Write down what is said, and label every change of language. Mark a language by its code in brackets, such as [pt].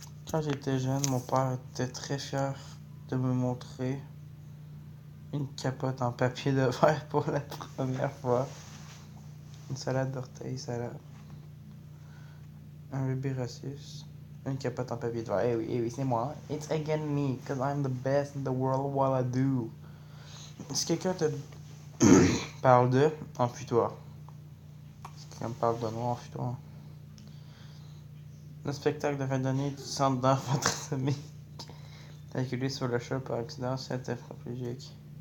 [fr] Quand j'étais jeune, mon père était très fier de me montrer une capote en papier de verre pour la première fois. Une salade d'orteils, salade. Un bébé raciste. Une capote en papier de verre. Eh oui, c'est moi. [en] It's again me, cause I'm the best in the world what I do. [fr] Si quelqu'un te parle de, enfuis-toi. Si quelqu'un me parle de moi, enfuis-toi. Le spectacle de fin d'année du centre d'enfants trisomiques, calculé sur le chat par accident, c'est tétraplégique.